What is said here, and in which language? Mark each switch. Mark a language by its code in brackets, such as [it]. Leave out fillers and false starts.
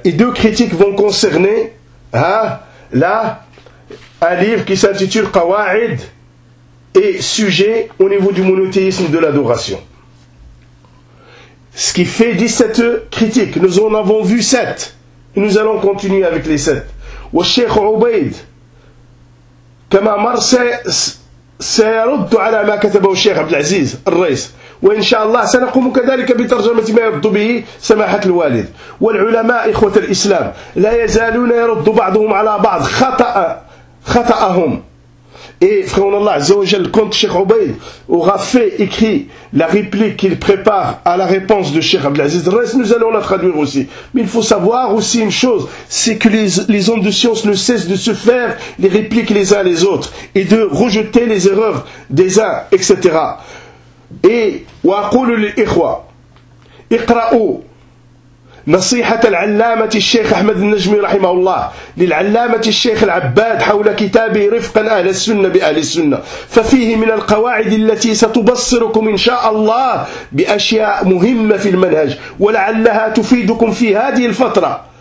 [fr] Et deux critiques vont concerner un livre qui s'intitule Qawa'id et sujet au niveau du monothéisme de l'adoration. Ce qui fait 17 critiques. Nous en avons vu 7. Et nous allons continuer avec les 7. [ar] Wa Sheikh Ubaid كما مر سيرد على ما كتبه الشيخ عبد العزيز الرئيس وإن شاء الله سنقوم كذلك بترجمة ما يرد به سماحة الوالد. والعلماء إخوة الإسلام لا يزالون يرد بعضهم على بعض خطأهم [fr] Et frère Allah Azza wa Jal, quand Cheikh Obey aura fait écrit la réplique qu'il prépare à la réponse de Cheikh Abdelaziz, reste, nous allons la traduire aussi. Mais il faut savoir aussi une chose, c'est que les hommes de science ne cessent de se faire les répliques les uns les autres et de rejeter les erreurs des uns, etc. [ar] Et wa qulu lil ikhwa iqra'u نصيحة العلامة الشيخ أحمد النجمي رحمه الله للعلامة الشيخ العباد حول كتابه رفقا أهل السنة بأهل السنة ففيه من القواعد التي ستبصركم إن شاء الله بأشياء مهمة في المنهج ولعلها تفيدكم في هذه الفترة